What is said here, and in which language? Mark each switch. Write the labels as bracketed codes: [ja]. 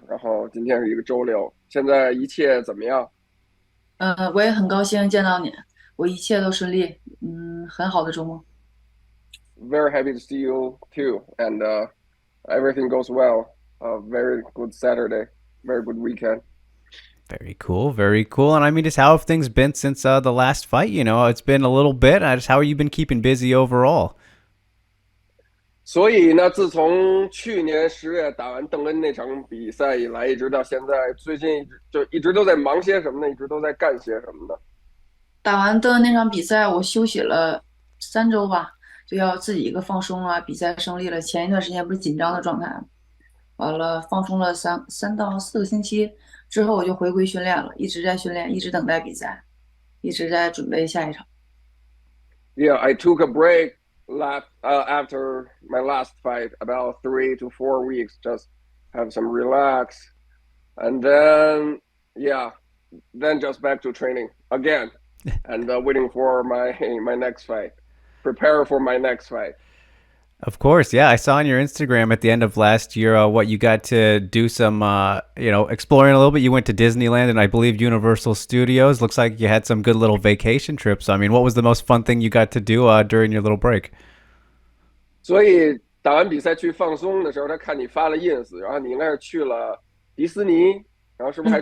[zh] 然后今天是一个周六，现在一切怎么样我也很高兴见到你，我一切都顺利，很好的周末。 [en] ？Very happy to see you too, and everything goes well. Very good Saturday, very good weekend. Very cool. Very cool. And I mean, just how have things been since the last fight? It's been a little bit. Just how have you been keeping busy overall? [zh] 所以呢，自从去年10月打完邓恩那场比赛以来，一直到现在，最近一直都在忙些什么呢？一直都在干些什么呢？打完的那场比赛，我休息了3周吧，就要自己一个放松啊。比赛胜利了，前一段时间不是紧张的状态吗，完了放松了3到4个星期之后，我就回归训练了，一直在训练，一直等待比赛，一直在准备下一场。 [en] Yeah, I took a break after my last fight, about 3 to 4 weeks, just have some relax, and then yeah, then just back to training again, and waiting for my next fight, prepare for my next fight. Of course, yeah. I saw on your Instagram at the end of last year what you got to do some, exploring a little bit. You went to Disneyland and I believe Universal Studios. Looks like you had some good little vacation trips. I mean, what was the most fun thing you got to do during your little break? [zh] 所以打完比赛去放松的时候，他看你发了 ins，然后你应该是去了迪士尼，然后是不是还